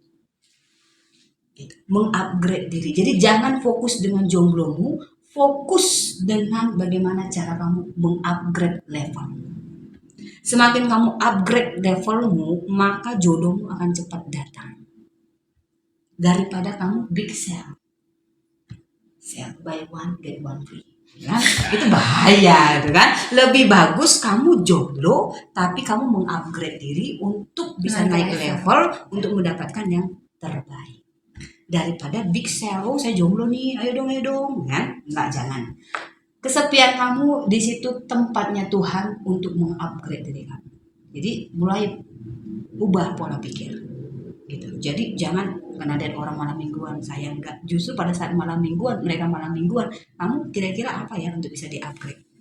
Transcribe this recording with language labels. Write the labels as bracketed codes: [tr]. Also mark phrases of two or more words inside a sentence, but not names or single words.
[id] Gitu. Mengupgrade diri. Jadi jangan fokus dengan jomblomu, fokus dengan bagaimana cara kamu mengupgrade level. Semakin kamu upgrade levelmu, maka jodohmu akan cepat datang. Daripada kamu [en] big sell buy one get one free, [id] kan? Itu bahaya, gitu kan? Lebih bagus kamu jomblo, tapi kamu mengupgrade diri untuk bisa naik level untuk mendapatkan yang terbaik. Daripada [en] big sell, [id] saya jomblo nih, ayo dong, kan? Enggak, jangan. Kesepian kamu di situ tempatnya Tuhan untuk mengupgrade diri kamu. Jadi mulai ubah pola pikir, gitu. Jadi jangan karena ada orang malam mingguan, saya enggak. Justru pada saat malam mingguan, mereka malam mingguan, kamu kira-kira apa ya untuk bisa di-upgrade?